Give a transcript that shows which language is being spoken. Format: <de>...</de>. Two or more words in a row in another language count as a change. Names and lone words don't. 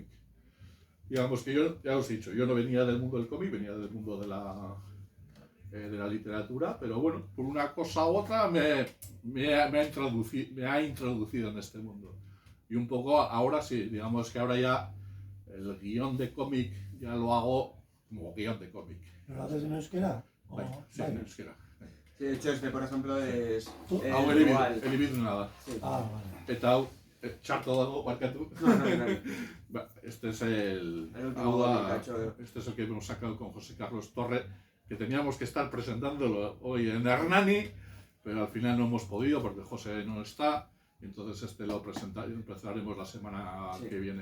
<es>Digamos que yo, ya os he dicho, yo no venía del mundo del cómic, venía del mundo de la literatura, pero bueno, por una cosa u otra me ha introducido en este mundo. Y un poco ahora sí, digamos que ahora ya el guión de cómic ya lo hago como guión de cómic. ¿Lo haces en euskera? Sí, en euskera. Sí, de hecho, este por ejemplo es igual. Elibid nada. Sí. Vale.</es> <eu>Eta hau, txarto dago, barkatu.</eu> <es>No. Este es el último este es el que hemos sacado con José Carlos Torre, que teníamos que estar presentándolo hoy en Hernani, pero al final no hemos podido porque José no está. Entonces lo empezaremos la semana que viene a presentar.</es>